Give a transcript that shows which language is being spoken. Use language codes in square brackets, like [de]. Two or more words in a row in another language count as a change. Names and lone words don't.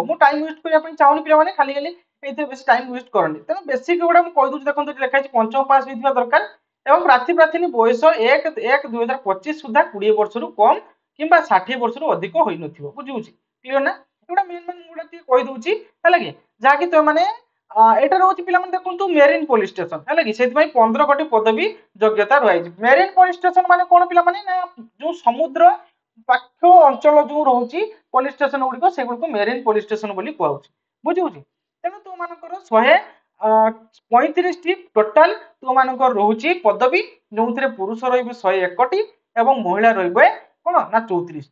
[or] ମୁଁ ଟାଇମ ୱେଷ୍ଟ କରିବା ପାଇଁ ଚାହୁଁନି ପିଲାମାନେ ଖାଲି ଏଇଥିରେ ବେଶୀ ଟାଇମ ୱେଷ୍ଟ କରନ୍ତି। ତେଣୁ ବେସିକ ଗୁଡ଼ା ମୁଁ କହିଦଉଛି ଦେଖନ୍ତୁ ଏଠି ଲେଖା ହେଇଛି ପଞ୍ଚମ ପାସ୍ ହେଇଥିବା ଦରକାର ଏବଂ ପ୍ରାର୍ଥୀ ବୟସ 1/1/2025 ସୁଦ୍ଧା 20 ବର୍ଷରୁ କମ କିମ୍ବା 60 ବର୍ଷରୁ ଅଧିକ ହୋଇନଥିବ। ବୁଝୁଛି କ୍ଲିୟର ନା? ଏଗୁଡ଼ା ମେନ୍ ଗୁଡ଼ା ଟିକେ କହିଦଉଛି ହେଲା କି ଯାହାକି ତୁମମାନେ [bn] এটা রয়েছে [or] পিলাମାନେ ଦେଖନ୍ତୁ ମେରିନ ପୋଲିସ ଷ୍ଟେସନ ହେଲା କି ସେଥିପାଇଁ 15 ଗୋଟି ପଦବୀ ଯୋଗ୍ୟତା ରହିଛି। ମେରିନ ପୋଲିସ ଷ୍ଟେସନ ମାନେ କଣ ପିଲାମାନେ ନା ଯୋଉ ସମୁଦ୍ର ପାଖ ଅଞ୍ଚଳ ଯୋଉ ରହୁଛି ପୋଲିସ ଷ୍ଟେସନ ଗୁଡିକ ସେଗୁଡିକୁ ମେରିନ ପୋଲିସ ଷ୍ଟେସନ ବୋଲି କୁହାଯାଉଛି। ବୁଝୁଛି ତେଣୁ ତୁମମାନଙ୍କର 135ଟି ଟୋଟାଲ ତୁମମାନଙ୍କର ରହୁଛି ପଦବୀ ଯୋଉଥିରେ ପୁରୁଷ ରହିବେ 101ଟି ଏବଂ ମହିଳା ରହିବେ କଣ ନା 34ଟି।